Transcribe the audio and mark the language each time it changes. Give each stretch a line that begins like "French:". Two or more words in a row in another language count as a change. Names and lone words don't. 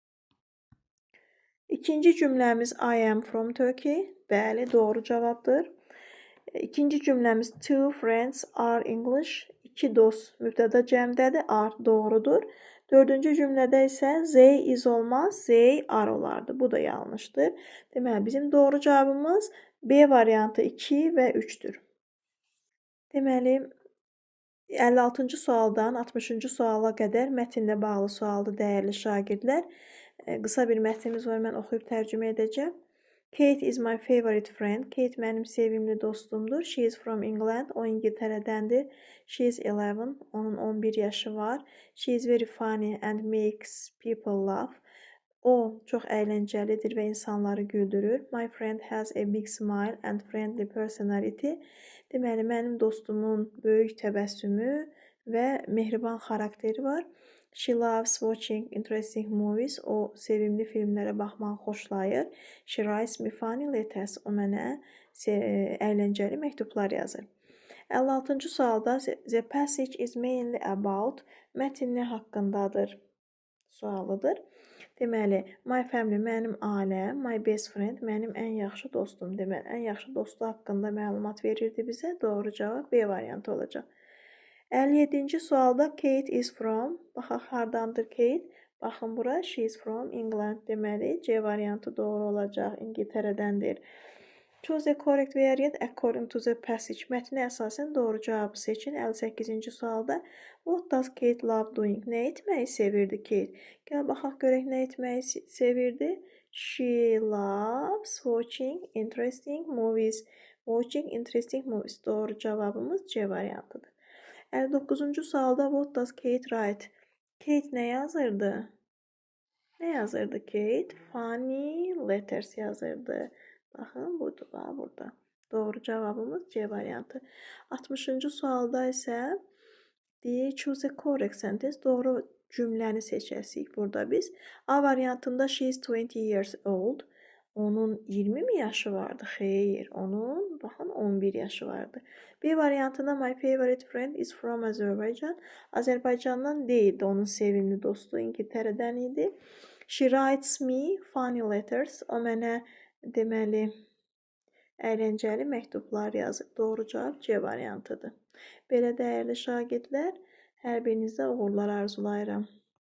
Azerbaijani: İkinci cümləmiz
English: I am from Turkey.
Azerbaijani: Bəli, doğru cavabdır. İkinci cümləmiz
English: two friends are English.
Azerbaijani: İki dost mübtəda cəmdədir. Are doğrudur. Dördüncü cümlədə isə
English: they is
Azerbaijani: olmaz,
English: they are
Azerbaijani: olardı. Bu da yanlışdır. Deməli, bizim doğru cavabımız B variantı 2 və 3-dür. Deməli, 56-cı sualdan 60-cı suala qədər mətnlə bağlı sualdır, dəyərli şagirdlər. Qısa bir mətnimiz var, mən oxuyub tərcümə edəcəm.
English: Kate is my favorite friend.
Azerbaijani: Kate mənim sevimli dostumdur.
English: She is from England.
Azerbaijani: O İngiltərədəndir.
English: She is 11.
Azerbaijani: Onun 11 yaşı var.
English: She is very funny and makes people laugh.
Azerbaijani: O çox əyləncəlidir və insanları güldürür.
English: My friend has a big smile and friendly personality.
Azerbaijani: Deməli, mənim dostumun böyük təbəssümü və mehriban xarakteri var.
English: She loves watching interesting movies.
Azerbaijani: O sevimli filmlərə baxmağı xoşlayır.
English: She writes me funny letters.
Azerbaijani: O mənə əyləncəli məktublar yazır. 56-cı sualda
English: the passage is mainly about
Azerbaijani: mətn nə haqqındadır sualıdır. Deməli,
English: my family
Azerbaijani: mənim ailəm,
English: my best friend
Azerbaijani: mənim ən yaxşı dostum. Deməli, ən yaxşı dostu haqqında məlumat verirdi bizə. Doğru cavab B variantı olacaq. 57-ci sualda
English: Kate is from,
Azerbaijani: baxaq hardandır Kate? Baxın bura,
English: she is from England.
Azerbaijani: Deməli, C variantı doğru olacaq. İngiltərədəndir.
English: Choose the correct variant according to the passage.
Azerbaijani: Mətnə əsasən doğru cavabı seçin. 58-ci sualda
English: what does Kate love doing?
Azerbaijani: Nə etməyi sevirdi Kate? Gəl baxaq görək nə etməyi sevirdi.
English: She loves watching interesting movies. Watching interesting movies.
Azerbaijani: Doğru cavabımız C variantıdır. 59-cu sualda
English: what does Kate write?
Azerbaijani: Kate nə yazırdı? Nə yazırdı Kate?
English: Funny letters
Azerbaijani: yazırdı. Baxın, budur, burada. Doğru cavabımız C variantı. 60-cı sualda isə deyir,
English: choose a correct sentence.
Azerbaijani: Doğru cümləni seçəsik burada biz. A variantında
English: she is 20 years old.
Azerbaijani: Onun 20 mi yaşı vardı? Xeyr, onun baxın 11 yaşı vardı. B variantında
English: my favorite friend is from Azerbaijan.
Azerbaijani: Azərbaycandan deyildi, onun sevimli dostu İngiltərədən idi.
English: She writes me funny letters.
Azerbaijani: O mənə deməli əyləncəli məktublar yazır. Doğru cavab C variantıdır. Belə dəyərli şagirdlər, hər birinizə uğurlar arzulayıram.